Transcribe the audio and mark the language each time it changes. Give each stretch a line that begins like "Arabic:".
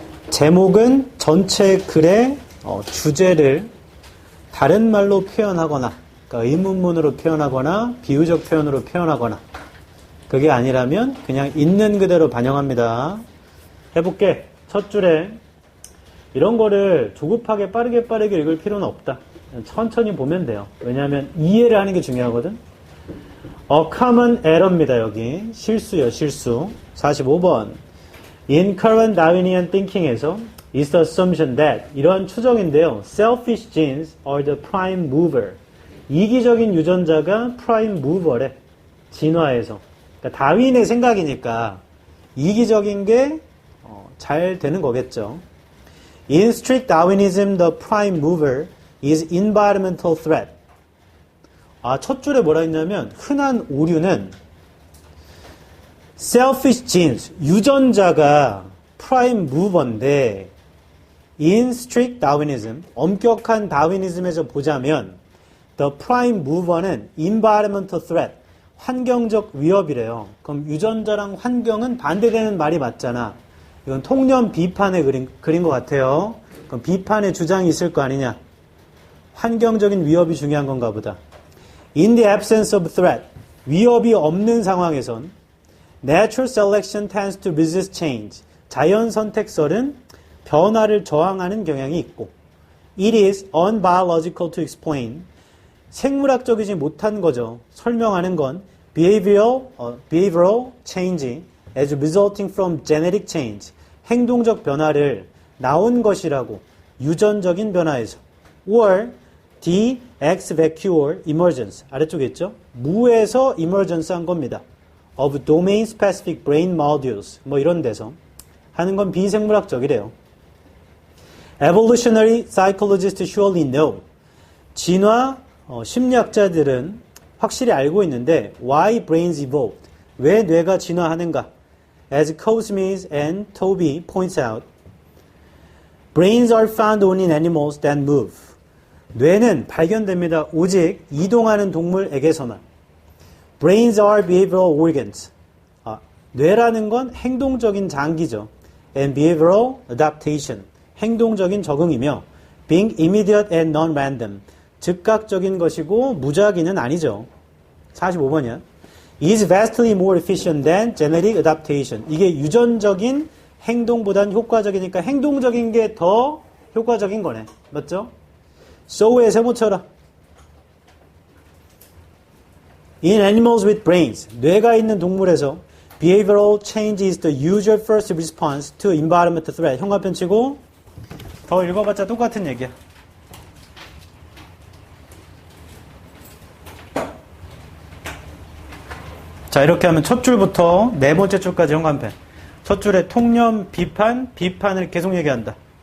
Korean: 제목은 전체 글의 주제를 다른 말로 표현하거나, 그러니까 의문문으로 표현하거나 비유적 표현으로 표현하거나, 그게 아니라면 그냥 있는 그대로 반영합니다. 해볼게. 첫 줄에 이런 거를 조급하게 빠르게 읽을 필요는 없다. 천천히 보면 돼요. 왜냐하면 이해를 하는 게 중요하거든.
English: A common error입니다.
Korean: 여기 실수요, 실수. 45번.
English: In current Darwinian thinking에서 is the assumption that
Korean: 이러한 추정인데요.
English: Selfish genes are the prime mover.
Korean: 이기적인 유전자가 prime mover래. 진화에서. 그러니까 다윈의 생각이니까 이기적인 게 잘 되는 거겠죠.
English: In strict Darwinism, the prime mover is environmental threat.
Korean: 첫 줄에 뭐라 했냐면 흔한 오류는 selfish genes, 유전자가 prime mover인데
English: in strict Darwinism,
Korean: 엄격한 다윈이즘에서 보자면 the prime mover는
English: environmental threat,
Korean: 환경적 위협이래요. 그럼 유전자랑 환경은 반대되는 말이 맞잖아. 이건 통념 비판에 그린 것 같아요. 그럼 비판의 주장이 있을 거 아니냐. 환경적인 위협이 중요한 건가 보다.
English: In the absence of threat,
Korean: 위협이 없는 상황에선
English: natural selection tends to resist change.
Korean: 자연 선택설은 변화를 저항하는 경향이 있고
English: It is unbiological to explain.
Korean: 생물학적이지 못한 거죠. 설명하는 건
English: behavioral change as resulting from genetic change.
Korean: 행동적 변화를 나온 것이라고 유전적인 변화에서
English: or the ex vacuo emergence
Korean: 아래쪽에 있죠. 무에서 emergence 한 겁니다.
English: of domain specific brain modules
Korean: 뭐 이런 데서 하는 건 비생물학적이래요.
English: Evolutionary psychologists surely know.
Korean: 진화 심리학자들은 확실히 알고 있는데
English: why brains evolved?
Korean: 왜 뇌가 진화하는가?
English: As Cosmis and Toby points out, brains are found only in animals that move.
Korean: 뇌는 발견됩니다. 오직 이동하는 동물에게서만.
English: Brains are behavioral organs.
Korean: 뇌라는 건 행동적인 장기죠.
English: And behavioral adaptation.
Korean: 행동적인 적응이며
English: being immediate and non-random.
Korean: 즉각적인 것이고 무작위는 아니죠. 45번이야.
English: is vastly more efficient than genetic adaptation.
Korean: 이게 유전적인 행동보단 효과적이니까 행동적인 게 더 효과적인 거네. 맞죠? so의 세모쳐라.
English: In animals with brains,
Korean: 뇌가 있는 동물에서
English: behavioral change is the usual first response to environmental threat.
Korean: 현관편 치고 더 읽어봤자 똑같은 얘기야. 자, 이렇게 하면 첫 줄부터 네 번째 줄까지 현관편. 첫 줄에 통념, 비판, 비판을 계속 얘기한다.